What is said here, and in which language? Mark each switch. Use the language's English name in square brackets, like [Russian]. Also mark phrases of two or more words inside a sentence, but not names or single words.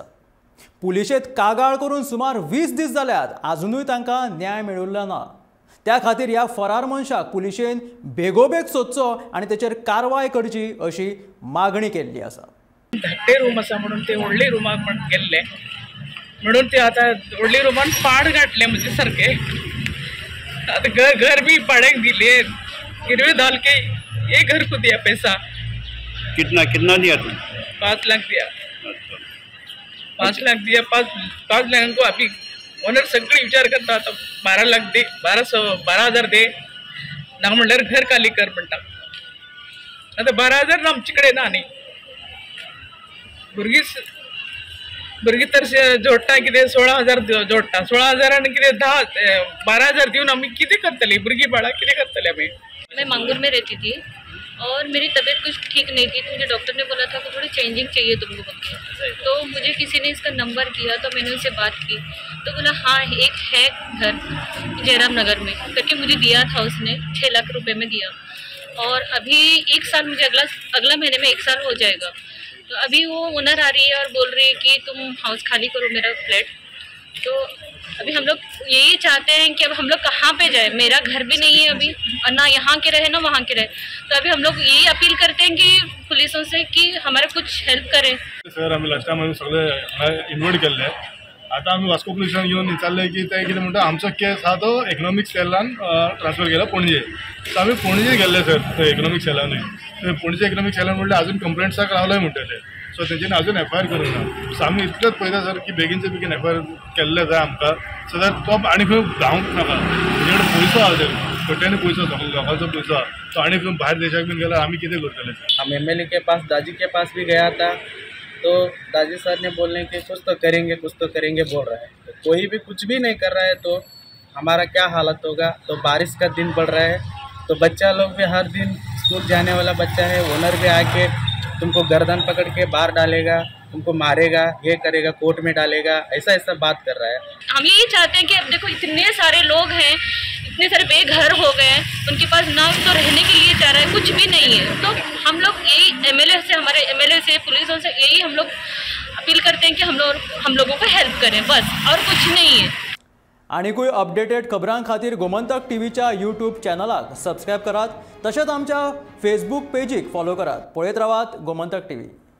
[Konkani] पुलिशेंत कागाळ करून सुमार 20 दीस जाल्यात, आजुनूय तांकां न्याय मेळिल्लो ना। त्या खातीर ह्या फरार मनशाक पुलिशेन बेगोबेग सोदचो आनी ताचेर कारवाय करची अशी मागणी केल्ली आसा। धाकटे रूम आसा म्हणून ते व्हडले रूमाक पण गेल्ले म्हणून ते आता व्हडले रूमान पाड घातले म्हणजे सारखे। [Hindi] आता घर भी [Konkani] पाड़ेक दिले, [Hindi] गिरवी डाल के ये घर को दिया पैसा। कितना दिया तुम? 5 लाख दिया। 5 लाख दिया। 5 लाख को अभी [Konkani] ओनर सगळी विचार करता आता 12 लाख दे, 12,000 दे ना म्हणल्यार घर खाली कर म्हणटा। आता 12,000 ना आमचे कडेन ना न्ही। भुरगीं तर जोडटा कितें 16,000 जोडटा, 16,000 आनी कितें 12,000 दिवन आमी कितें करतली? भुरगीं बाळा कितें करतली आमी? [Hindi] मैं मांगूर में रहती थी और मेरी तबीयत कुछ ठीक नहीं थी, तो मुझे डॉक्टर ने बोला था कि थोड़ी चेंजिंग चाहिए तुमको करके। तो मुझे किसी ने इसका नंबर दिया, तो मैंने उनसे बात की तो बोला हाँ एक है घर जयराम नगर में करके मुझे दिया था उसने। 6 लाख रुपए में दिया और अभी 1 साल मुझे अगला महीने में 1 साल हो जाएगा। तो अभी वो ओनर आ रही है और बोल रही है कि तुम हाउस खाली करो मेरा फ्लैट। तो अभी हम लोग यही चाहते हैं कि अब हम लोग कहाँ पे जाए, मेरा घर भी नहीं है अभी और ना यहाँ के रहे ना वहाँ के रहे। तो अभी हम लोग यही अपील करते हैं कि पुलिसों से कि हमारे कुछ हेल्प करें। [Konkani] सर आम्ही [English] last time [Konkani] सगळे इन्व्हाइट केल्ले, आता आम्ही वास्को पुलिसान घेवन विचारले की ते कितें म्हणटा आमचो केस हा तो इकॉनॉमिक सेलान ट्रान्सफर केला पणजे। सो आम्ही पणजे गेल्ले सर इकॉनॉमिक सेलानूय। पणजे इकॉनॉमिक सेलान म्हणले अजून कंप्लेंट्साक रावलाय म्हणटाले, सो तेंच्यांनी अजून एफआयआर करूंक ना। सो आमी इतलेंच पळयता सर की बेगीनचे बेगीन एफआयआर केल्ले जाय आमकां, [English] so that [Konkani] तो आनी खंय धांवूंक नाका। तेजे कडेन पयसो आहा सर, खोट्यानी पयसो लोकांचो पयसो आहा, तो आनी खंय भायर देशाक बीन गेल्यार आमी कितें करतले? [Hindi] हम एमएलए के पास दाजी के पास भी गया था, तो दाजी सर ने बोलने कि कुछ तो करेंगे बोल रहा है। तो कोई भी कुछ भी नहीं कर रहा है तो हमारा क्या हालत होगा? तो बारिश का दिन पड़ रहा है, तो बच्चा लोग भी हर दिन स्कूल जाने वाला बच्चा है, ओनर भी आके तुमको गर्दन पकड़ के बाहर डालेगा, तुमको मारेगा, ये करेगा, कोर्ट में डालेगा, ऐसा बात कर रहा है। हम यही चाहते हैं कि अब देखो इतने सारे लोग हैं, इतने सारे बेघर हो गए हैं, उनके पास ना तो रहने के लिए चाह रहा है, कुछ भी नहीं है। तो हम लोग यही हमारे एमएलए से पुलिसों से यही हम लोग अपील करते हैं कि हम लोगों को हेल्प करें, बस और कुछ नहीं है। [Konkani] आनीकूय अपडेटेड खबरां खातीर गोमंतक टीव्हीच्या यूट्यूब चॅनलाक सबस्क्रायब करात, तशेंच आमच्या फेसबूक पेजीक फॉलो करात। पळयत रावात गोमंतक टीव्ही।